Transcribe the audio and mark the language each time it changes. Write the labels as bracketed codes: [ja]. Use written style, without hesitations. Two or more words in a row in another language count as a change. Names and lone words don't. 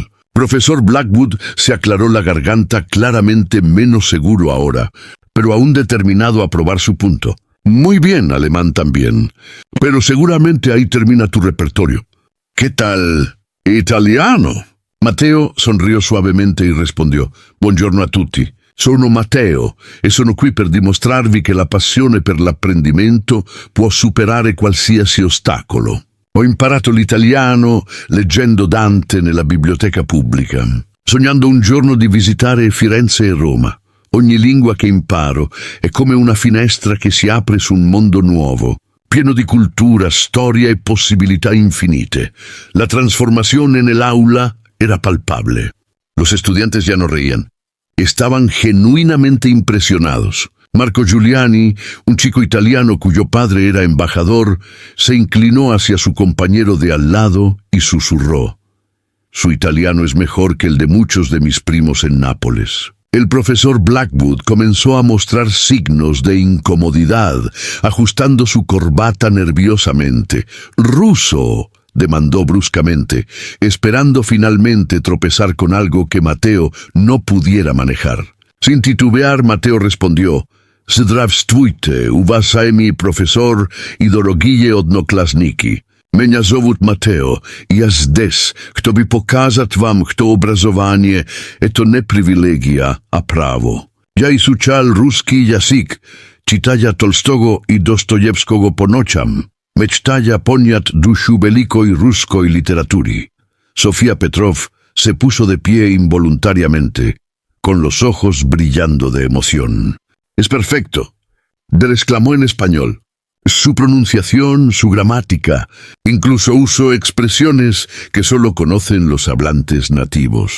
[es] Profesor Blackwood se aclaró la garganta, claramente menos seguro ahora, pero aún determinado a probar su punto. «Muy bien, alemán también, pero seguramente ahí termina tu repertorio. ¿Qué tal italiano?» Mateo sonrió suavemente y respondió: [it] «Buongiorno a tutti. Sono Matteo e sono qui per dimostrarvi che la passione per l'apprendimento può superare qualsiasi ostacolo. Ho imparato l'italiano leggendo Dante nella biblioteca pubblica, sognando un giorno di visitare Firenze e Roma. Ogni lingua che imparo è come una finestra che si apre su un mondo nuovo, pieno di cultura, storia e possibilità infinite. La transformazione nell'aula era palpable». [es] Los estudiantes ya no reían. Estaban genuinamente impresionados. Marco Giuliani, un chico italiano cuyo padre era embajador, se inclinó hacia su compañero de al lado y susurró: «Su italiano es mejor que el de muchos de mis primos en Nápoles». El profesor Blackwood comenzó a mostrar signos de incomodidad, ajustando su corbata nerviosamente. «Ruso», demandó bruscamente, esperando finalmente tropezar con algo que Mateo no pudiera manejar. Sin titubear, Mateo respondió: [ru] «Zdravstvuyte, уважаемый profesor и дорогие одноклассники. Меня зовут Матео, и я здесь, чтобы показать вам, что образование — это не привилегия, а право. Я изучал русский язык, читая Толстого и Достоевского по ночам, мечтая понять душу великой русской литературы». [es] Sofía Petrov se puso de pie involuntariamente, con los ojos brillando de emoción. «Es perfecto», exclamó en español. «Su pronunciación, su gramática, incluso uso expresiones que solo conocen los hablantes nativos».